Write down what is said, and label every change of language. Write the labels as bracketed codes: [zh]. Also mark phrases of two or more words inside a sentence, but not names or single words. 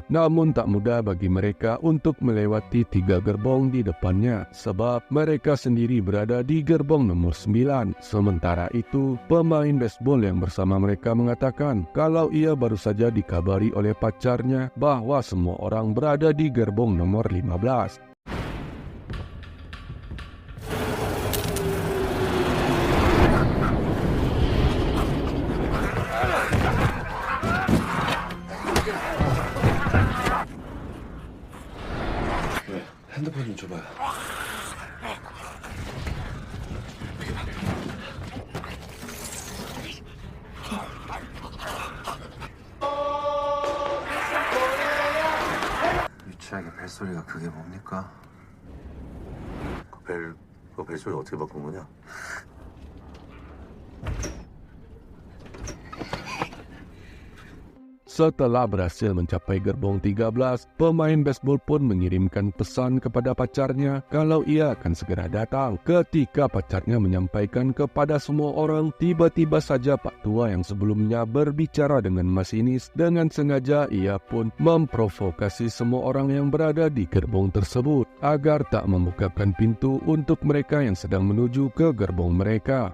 [id] Namun tak mudah bagi mereka untuk melewati 3 gerbong di depannya sebab mereka sendiri berada di gerbong nomor 9. Sementara itu, pemain baseball yang bersama mereka mengatakan kalau ia baru saja dikabari oleh pacarnya bahwa semua orang berada di gerbong nomor 15. [ko] 핸드폰 좀 줘봐요. 유치하게 벨소리가 그게 뭡니까? 그 벨소리 어떻게 바꾼 거냐? [id] Setelah berhasil mencapai gerbong 13, pemain baseball pun mengirimkan pesan kepada pacarnya kalau ia akan segera datang. Ketika pacarnya menyampaikan kepada semua orang, tiba-tiba saja Pak Tua yang sebelumnya berbicara dengan masinis dengan sengaja ia pun memprovokasi semua orang yang berada di gerbong tersebut agar tak membukakan pintu untuk mereka yang sedang menuju ke gerbong mereka.